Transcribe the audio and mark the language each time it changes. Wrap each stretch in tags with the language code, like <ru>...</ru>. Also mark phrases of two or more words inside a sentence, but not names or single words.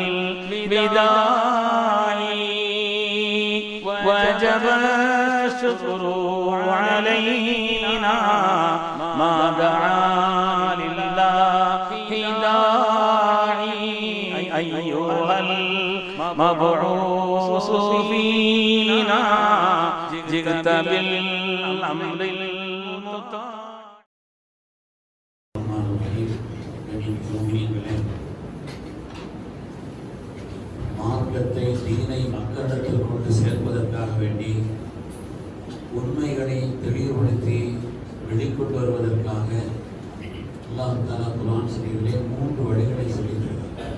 <ar>الوداع وجب الشكر علينا ما دعا لله داعي أيها المبعوث فينا جئت بالأمر المطاع.</ar> <ta>மார்க்கத்தை தீனை மக்களிடத்தில் கொண்டு சேர்ப்பதற்காக வேண்டி உண்மைகளை தெளிவுபடுத்தி வெளிக்கொண்டு வருவதற்காக</ta> <ar>الله تعالى</ar> <ta>குர்ஆன் ஷரீஃபிலே 3 வழிகளை சொல்லியிருக்கிறார்.</ta>